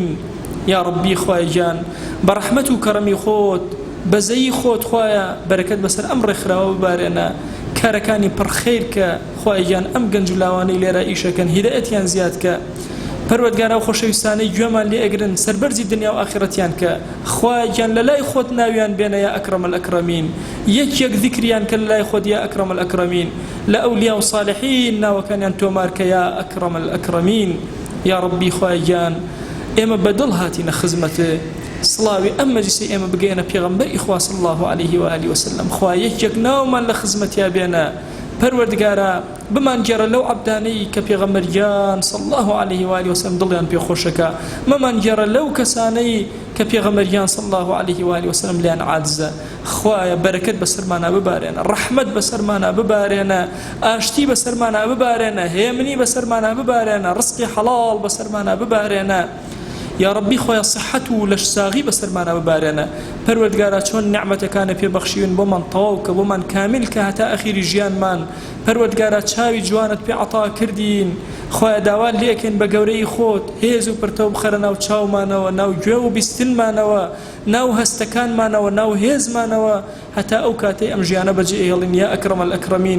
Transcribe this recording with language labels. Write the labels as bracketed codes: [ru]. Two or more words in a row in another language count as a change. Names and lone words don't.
[ckb] یا ربی خوای گیان بە ڕەحمەت و کەڕەمی خۆت بەزەیی خۆت خوایە بەرەکەت بەسەر ئەم ڕێکخراوە ببارێنە، کارەکانی پڕخەیر کە، خوای گیان ئەم گەنج و لاوانەی لێرە ئیشەکەن هیدایەتیان زیاد کە، پەروەردگارە و خۆشەویستانەی گوێمان لێ ئەگرن، سەربەرزی دنیا و ئاخرەتیان کە، خوای گیان لە لای خۆت ناویان بێنە [ar] یا ئەکرەم الئەکرەمین، [ckb] یەک یەک ذیکریان کە لە لای خۆت [ar] یا ئەکرەم الئەکرەمین، [ckb] لە ئەولیا و صالحین ناوەکانیان تۆمار کە [ar] یا ئەکرەم الئەکرەمین. [ckb] یا ربی خوای گیان ئێمە بەدڵ هاتینە خزمەتە، سڵاوی ئەم مەجلیسی ئێمە بگەینە پێغەمبەری خوا [ar] صلی الله عليه وآله وسلم، [ckb] خوای یەک ناومان لە خزمەتیا بێنە، پەروەردگارە بمان گێڕە لەو عەبدانەی کە پێغەمبەریان [ar] صلی الله عليه وآله وسلم [ckb] دڵیان پێخۆشەکە، مەمان گێڕە لەو کەسانەی کە پێغەمبەریان [ar] صلی الله عليه وآله وسلم [ckb] لیان عاجزە، خوایە بەرەکەت بەسەرمانە ببارێنە، ڕەحمەت بەسەرمانە ببارێنە، ئاشتی بەسەرمانە ببارێنە، هێمنی بەسەرمانە ببارێنە، ڕزقی حەڵاڵ بەسەرمانە ببارێنە. یا ربی خوای صحت و لەشساغی بەسەرمانە ببارێنە، پەروەردگارە چۆن نعمەتەکانە پێبەخشیون بۆمان تەواو کە، بۆمان کامل کە هەتا ئەخیری ژیانمان، پەروەردگارە چاوی جوانت پێ عەتا کردین، خوایە داوات لێ ئەکەین بە گەورەی خۆت هێز و پرتەو بخەرە ناو چاومانەوە، ناو گوێ و بیستنمانەوە، ناو هەستەکانمانەوە، ناو هێزمانەوە، هەتا ئەو کاتەی ئەم ژیانە بەجێ ئێڵین [ar] یا ئەکرەم الئەکرەمین.